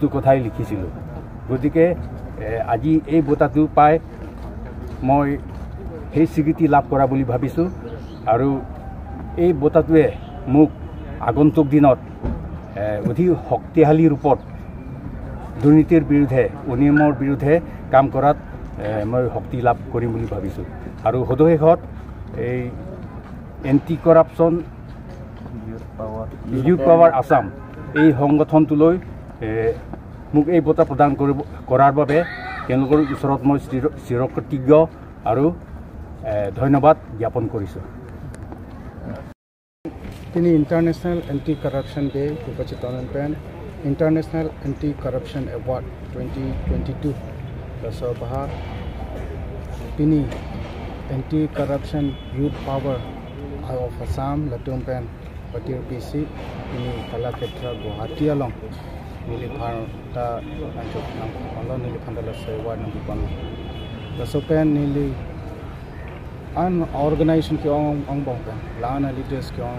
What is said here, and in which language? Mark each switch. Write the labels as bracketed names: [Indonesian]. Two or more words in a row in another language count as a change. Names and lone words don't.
[Assamese] কথাই লিখিছিলোঁ গতিকে আজি এই বঁটাটো পাই মই সেই স্বীকৃতি লাভ কৰা বুলি ভাবিছোঁ আৰু এই বঁটাটোৱে মোক আগন্তুক দিনত অধিক শক্তিশালী ৰূপত দুৰ্নীতিৰ বিৰুদ্ধে অনিয়মৰ বিৰুদ্ধে কাম কৰাত মই শক্তি লাভ কৰিম বুলি ভাবিছোঁ আৰু সদশেষত এই এন্টি কৰাপশ্যন youth power Assam এই সংগঠনটোলৈ মোক এই বঁটা প্ৰদান কৰাৰ বাবে তেওঁলোকৰ ওচৰত মই চিৰকৃতজ্ঞ আৰু ধন্যবাদ জ্ঞাপন কৰিছোঁ [Karbi] তিনি ইন্টাৰনেশ্যনেল এন্টি কৰাপশ্যন ডে উপচিতন পেন ইন্টাৰনেশ্যনেল এন্টি কৰাপশ্যন এৱাৰ্ড 2022 ৰসবাহা তিনি এন্টি কৰাপশ্যন youth power of Assam latum pen patir PC ini Kalakshetra Guwahati along nili bharta nanjok nang palo nili phandala sewa nang pon so pen nili an organization ki ong bong pen lana leaders ki ong